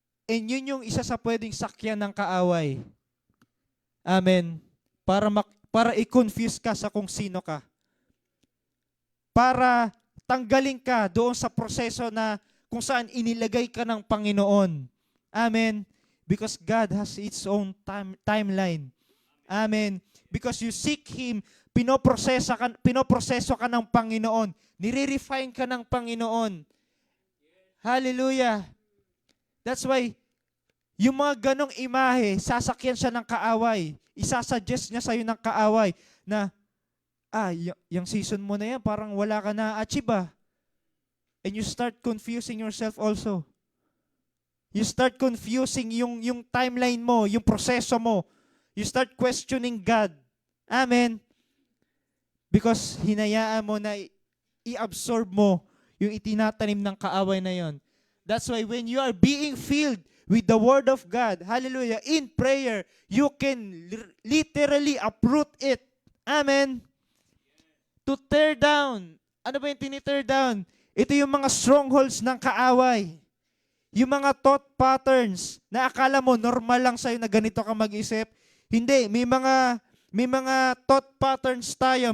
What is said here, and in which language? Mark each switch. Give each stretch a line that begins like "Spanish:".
Filipino: And yun yung isa sa pwedeng sakyan ng kaaway. Amen. Para i-confuse ka sa kung sino ka. Para tanggalin ka doon sa proseso na kung saan inilagay ka ng Panginoon. Amen.
English: Because God has its own timeline. Amen. Because you seek Him,
Filipino: pinoproseso ka ng Panginoon. Nire-refine ka ng Panginoon. Hallelujah. That's why, yung mga ganong imahe, sasakyan siya ng kaaway. Isasuggest niya sa'yo ng kaaway na, yung season mo na yan, parang wala ka na-achieve ah.
English: And you start confusing yourself also. You start confusing
Filipino: yung timeline mo, yung proseso mo.
English: You start questioning God. Amen. Because
Filipino: hinayaan mo na i-absorb mo yung itinatanim ng kaaway na yon.
English: That's why when you are being filled with the Word of God, hallelujah, in prayer, you can literally uproot it. Amen. To tear down.
Filipino: Ano ba yung tinitear down? Ito yung mga strongholds ng kaaway. Yung mga thought patterns na akala mo normal lang sa'yo na ganito ka mag-isip. Hindi, may mga thought patterns tayo.